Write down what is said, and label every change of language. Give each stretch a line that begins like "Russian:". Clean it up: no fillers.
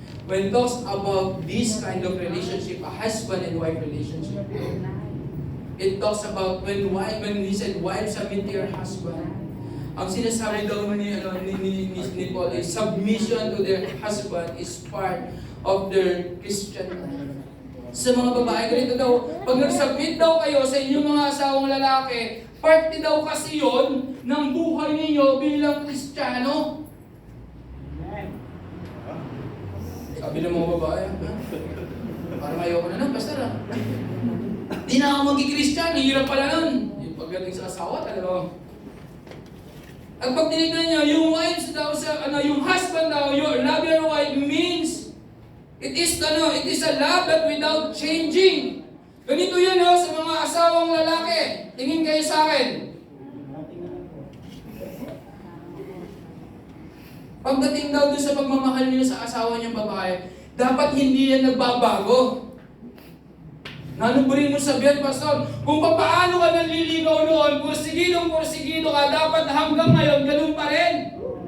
English: When it talks about this kind of relationship, a husband and wife relationship, it talks about when he said, wife, submit to your husband.
Filipino: Ang sinasabi daw ni Paul
English: is submission to their husband is part of their Christian life.
Filipino: Sa mga babae, ganito daw, pag nag-submit daw kayo sa inyong mga asawang lalaki, parte daw kasi yon ng buhay ninyo bilang Kristiyano. Sabi ng mga babae, parang ayoko na lang, pastor. Di na ako magki-Kristiyano, hirap pala nun. Yung pagdating sa asawa, talaga. At pag tinignan niya,
English: yung wives daw, yung husband daw, love your wife means, it is a love that without changing.
Filipino: Ganito yun sa mga asawang lalaki. Tingin kayo sa akin. Pagdating daw doon sa pagmamahal niyo sa asawa niyang babae, dapat hindi yan nagbabago. Nanuburin mo sabihin, pastor, kung paano ka nanliligaw noon, pursigido ka, dapat hanggang ngayon, ganun pa rin.